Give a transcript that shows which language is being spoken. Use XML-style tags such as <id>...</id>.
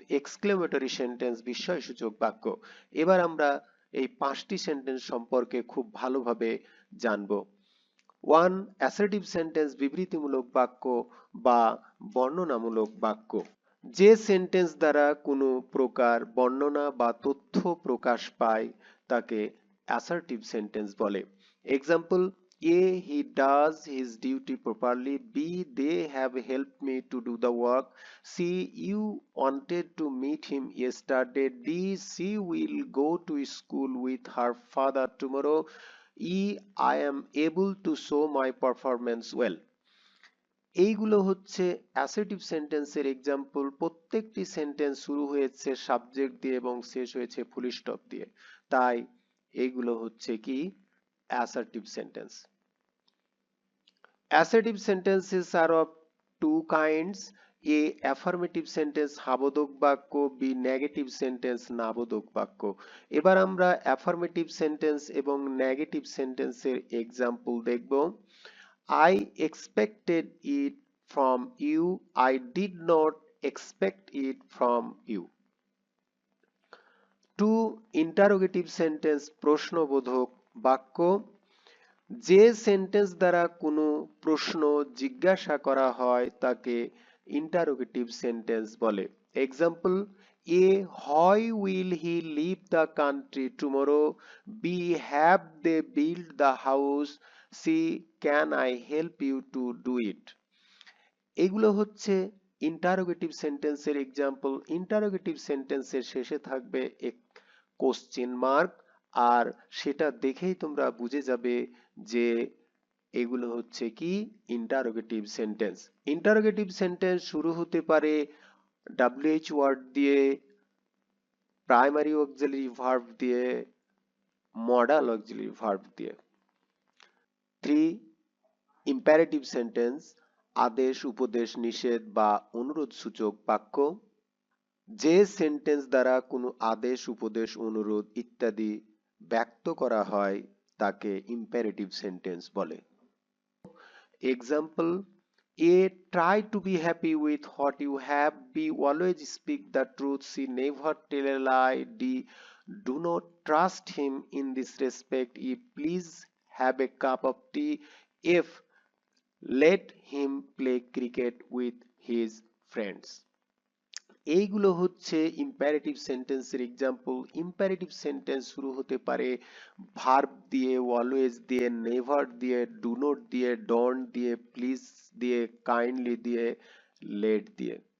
<bn>Exclamatory sentence বিস্ময় সূচক বাক্য। এবার আমরা এই পাঁচটি সেন্টেন্স সম্পর্কে খুব ভালোভাবে জানবো। 1. অ্যাসার্টিভ সেন্টেন্স বিবৃতিমূলক বাক্য বা বর্ণনামূলক বাক্য। যে সেন্টেন্স দ্বারা কোনো প্রকার বর্ণনা বা তথ্য প্রকাশ পায় তাকে অ্যাসার্টিভ সেন্টেন্স বলে।</bn> <en>Example: A. He does his duty properly. B. They have helped me to do the work. C. You wanted to meet him yesterday. D. She will go to school with her father tomorrow. E. I am able to show my performance well.</en> <bn>এইগুলো হচ্ছে assertive সেন্টেন্সের example. প্রত্যেকটি sentence শুরু হয়েছে subject দিয়ে এবং শেষ হয়েছে ফুল স্টপ দিয়ে, তাই এইগুলো হচ্ছে কি assertive sentence.</bn> <en>assertive sentences are of two kinds: A affirmative sentence</en> <bn>হাবোধক বাক্য,</bn> <en>B negative sentence</en> <bn>নাবোধক বাক্য। এবার আমরা অ্যাফার্মেটিভ সেন্টেন্স এবং নেগেটিভ সেন্টেন্সের এক্সাম্পল দেখব।</bn> <en>I expected it from you. I did not expect it from you. 2.</en> <bn>Interrogative sentence প্রশ্নবোধক বাক্য। যে সেন্টেন্স দ্বারা কোনো প্রশ্ন জিজ্ঞাসা করা হয় তাকে ইন্টারোগেটিভ সেন্টেন্স বলে।</bn> <en>Example: A. Why will he leave the country tomorrow? B. Have they built the house? C. Can I help you to do it?</en> <bn>এগুলো হচ্ছে ইন্টারোগেটিভ সেন্টেন্সের এক্সাম্পল। ইন্টারোগেটিভ সেন্টেন্সের শেষে থাকবে এক কোশ্চেন মার্ক, আর সেটা দেখেই তোমরা বুঝে যাবে যে এগুলো হচ্ছে কি ইন্টারোগেটিভ সেন্টেন্স। ইন্টারোগেটিভ সেন্টেন্স শুরু হতে পারে WH ওয়ার্ড দিয়ে, প্রাইমারি অক্সিলারি ভার্ব দিয়ে, মডাল অক্সিলারি ভার্ব দিয়ে। 3. ইম্পারেটিভ সেন্টেন্স আদেশ উপদেশ নিষেধ বা অনুরোধ সূচক বাক্য। যে সেন্টেন্স দ্বারা কোনো আদেশ উপদেশ অনুরোধ ইত্যাদি ব্যক্ত করা হয় তাকে ইম্পারেটিভ সেন্টেন্স বলে।</bn> <en>Example: A. Try to be happy with what you have. B. Always speak the truth. C. Never tell a lie. D. Do not trust him in this respect. E. Please have a cup of tea. F. Let him play cricket with his friends.</en> <bn>এইগুলো হচ্ছে imperative সেন্টেন্সের example. Imperative sentence শুরু হতে পারে verb দিয়ে, always দিয়ে, never দিয়ে, do not দিয়ে, ডোন্ট দিয়ে, প্লিজ দিয়ে, কাইন্ডলি দিয়ে, লেট দিয়ে।</bn>